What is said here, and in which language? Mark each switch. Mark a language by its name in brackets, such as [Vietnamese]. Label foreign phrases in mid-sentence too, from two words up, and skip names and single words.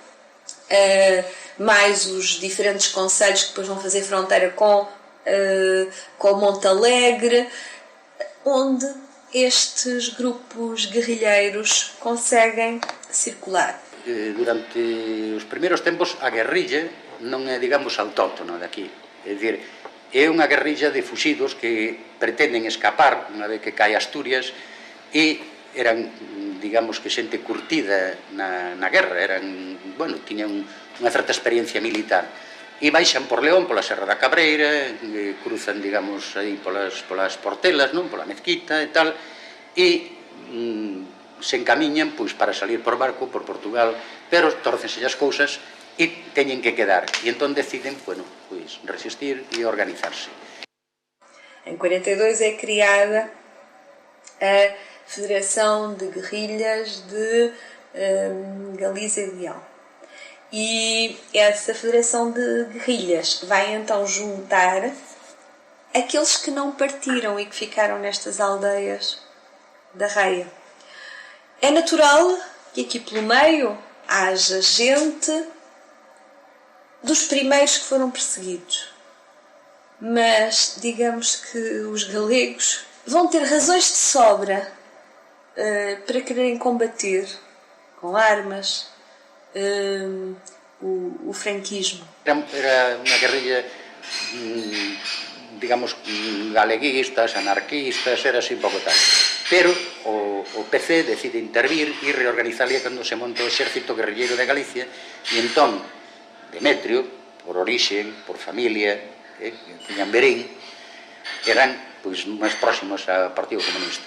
[Portuguese] mais os diferentes concelhos que depois vão fazer fronteira com Montalegre, onde estes grupos guerrilheiros conseguem circular. [Galician] Durante os primeiros tempos a guerrilla non é, digamos, autóctona daqui. É dicir, é unha guerrilla de fuxidos que pretenden escapar unha vez que cae Asturias e eran, digamos, que xente curtida na guerra, tiñan unha certa experiencia militar. E baixan por León, pola Serra da Cabreira, cruzan, digamos, aí polas Portelas, non? Pola Mezquita e tal, e se encamiñan pois, para salir por barco por Portugal, pero tórcense as cousas e teñen que quedar. E entón deciden, pois, resistir e organizarse. [Portuguese] Em 42 é criada a Federação de Guerrilhas de Galiza e Leão. E essa Federação de Guerrilhas vai então juntar aqueles que não partiram e que ficaram nestas aldeias da Raia. É natural que aqui pelo meio haja gente dos primeiros que foram perseguidos. Mas digamos que os galegos vão ter razões de sobra para quererem combater com armas o franquismo. [Galician] Era unha guerrilla, digamos, galeguistas, anarquistas, era así un pouco tal. Pero o PC decide intervir e reorganizalia cando se monta o exército guerrilleiro de Galicia e entón Demetrio, por orixe, por familia, tiñan Berín, eran pois máis próximos ao Partido Comunista.